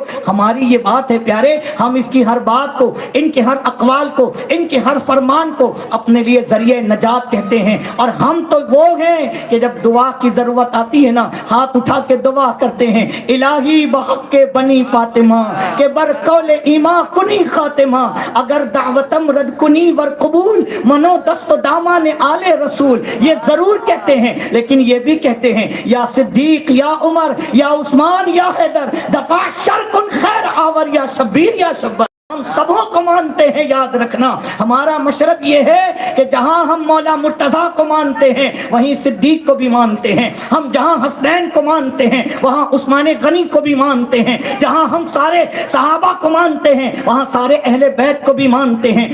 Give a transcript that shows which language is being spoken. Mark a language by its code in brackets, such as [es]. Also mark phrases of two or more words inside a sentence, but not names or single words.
[ur] ہماری یہ بات ہے پیارے، ہم اس کی ہر بات کو، ان کے ہر اقوال کو، ان کے ہر فرمان کو اپنے لیے ذریعہ نجات کہتے ہیں۔ اور ہم تو وہ ہیں کہ جب دعا کی ضرورت آتی ہے نا ہاتھ اٹھا کے دعا کرتے ہیں، [fa] الہی بحق کے بنی فاطمہ کے برقول ایماں کنی خاتمہ، اگر دعوتم رد کنی ور قبول منو دست و دامان آل رسول۔ [ur] یہ ضرور کہتے ہیں، لیکن یہ بھی کہتے ہیں [fa] یا صدیق یا عمر یا عثمان یا حیدر دفع شر کن خیر آور یا شبیر یا شبر۔ [ur] ہم سبوں کو مانتے ہیں، یاد رکھنا ہمارا مشرب یہ ہے کہ جہاں ہم مولا مرتضیٰ کو مانتے ہیں وہیں صدیق کو بھی مانتے ہیں، ہم جہاں حسنین کو مانتے ہیں وہاں عثمان غنی کو بھی مانتے ہیں، جہاں ہم سارے صحابہ کو مانتے ہیں وہاں سارے اہل بیت کو بھی مانتے ہیں۔